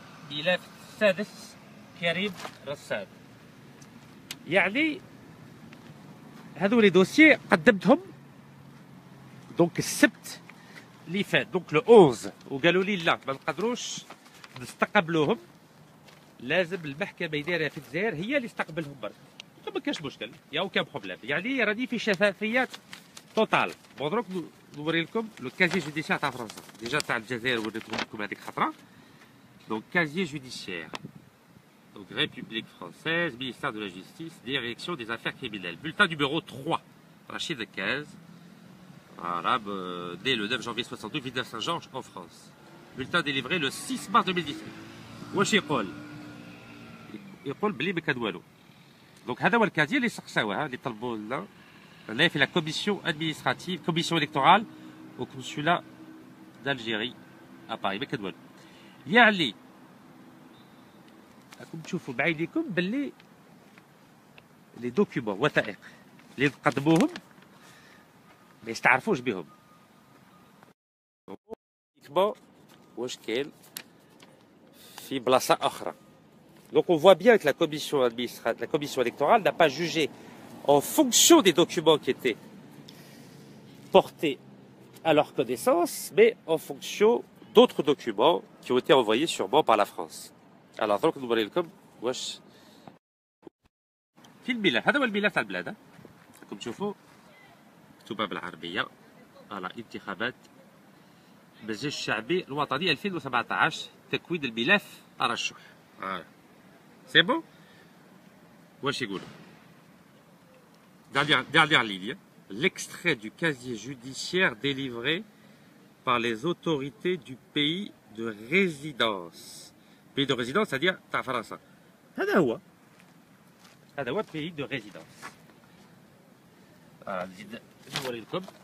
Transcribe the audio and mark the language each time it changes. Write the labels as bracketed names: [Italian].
[Arabic] الملف السادس كريم رسام. يعني هذو لي دوسيي قدمتهم دونك السبت اللي فات دونك لو 11 وقالوا لي لا ما نقدروش نستقبلوهم، لازم المحكمه يديرها في الجزائر هي اللي تستقبلهم برك. ما كاش مشكل يا اوكان بروبليم، يعني راني في شفافيه توتال. بون دروك نوري لكم لو كازي جوديسيير تاع فرنسا ديجا تاع الجزائر وريتهم لكم هذيك خطره. دونك كازي جوديسيير [French] donc République française, ministère de la Justice, Direction des Affaires criminelles. Bulletin numéro 3, Rachid Decazes, voilà, dès le 9 janvier 62, ville de Saint-Georges en France. Bulletin délivré le 6 mars 2017. [Arabic] واش يقول بلي ما كان والو. دونك هذا هو الكازي اللي سقساوها اللي طلبوا لنا là في [French] la commission administrative, commission électorale au consulat d'Algérie à Paris. [Arabic] ما كدوالو يعني راكم تشوفوا بعينيكم باللي لي دوكيومون وثائق اللي قدموهم ما يستعرفوش بهم. واش كاين في بلاصه اخرى. [French] Donc on voit bien que la commission électorale n'a pas jugé en fonction des documents qui étaient portés à leur connaissance, mais en fonction d'autres documents qui ont été envoyés sûrement par la France. Alors donc [Arabic] نوري لكم واش في الملف. هذا هو الملف تاع البلاد. راكم تشوفوا مكتوبه بالعربيه على انتخابات المجلس الشعبي الوطني 2017 تكوين الملف ترشح. سي بون. واش يقولوا؟ [French] dernière ligne. L'extrait du casier judiciaire délivré par les autorités du pays de résidence. Pays de résidence, c'est-à-dire [Arabic] تاع فرنسا. هذا هو [French] pays de résidence. [Arabic] نزيد نوري لكم.